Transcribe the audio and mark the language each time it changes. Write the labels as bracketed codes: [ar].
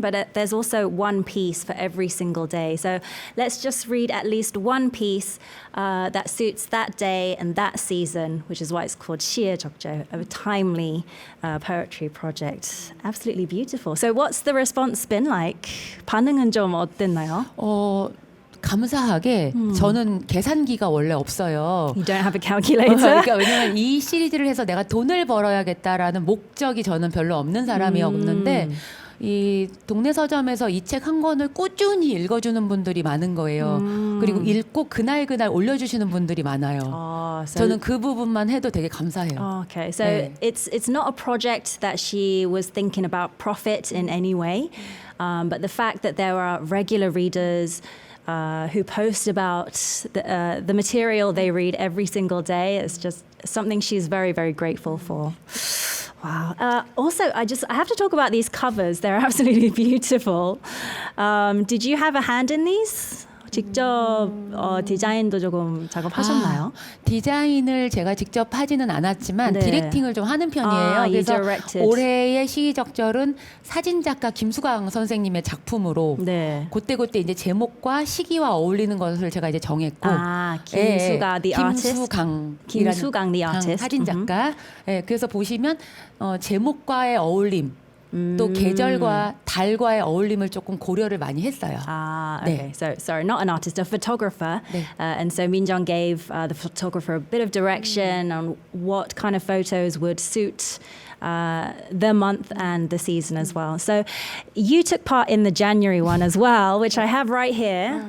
[en] But there's also one piece for every single day. So let's just read at least one piece that suits that day and that season, which is why it's called 시의적절, a timely poetry project. Absolutely beautiful. So what's the response been like? [ko] 반응은 좀 어땠나요? 감사하게 저는 계산기가 원래 없어요. [en] You don't have a calculator? [ko] 그러니까 왜냐면 이 시리즈를 해서 내가 돈을 벌어야겠다라는 목적이 저는 별로 없는 사람이었는데 이 동네 서점에서 이 책 한 권을 꾸준히 읽어주는 분들이 많은 거예요. 그리고 읽고 그날 올려주시는 분들이 많아요. 저는 그 부분만 해도 되게 감사해요. [en] Okay, so [ko] 네. [en] it's not a project that she was thinking about profit in any way, but the fact that there are regular readers who post about the material they read every single day is just something she's very, very grateful for. Wow. Also, I have to talk about these covers. They're absolutely beautiful. Did you have a hand in these? [ko] 직접 디자인도 조금 작업하셨나요? 디자인을 제가 직접 하지는 않았지만 네. 디렉팅을 좀 하는 편이에요. [en] You [ko] 그래서 [en] directed. [ko] 올해의 시의적절은 사진작가 김수강 선생님의 작품으로 네. 그때 이제 제목과 시기와 어울리는 것을 제가 이제 정했고 [en] 김수가 the artist. 김수강 the artist. [ko] 사진작가. 그래서 보시면 제목과의 어울림 또 계절과 달과의 어울림을 조금 고려를 많이 했어요. [en] Okay. [ko] 네. [en] So, sorry, not an artist, a photographer. [ko] 네. [en] And so Minjung gave the photographer a bit of direction on what kind of photos would suit the month and the season as well. So you took part in the January one as well, which I have right here.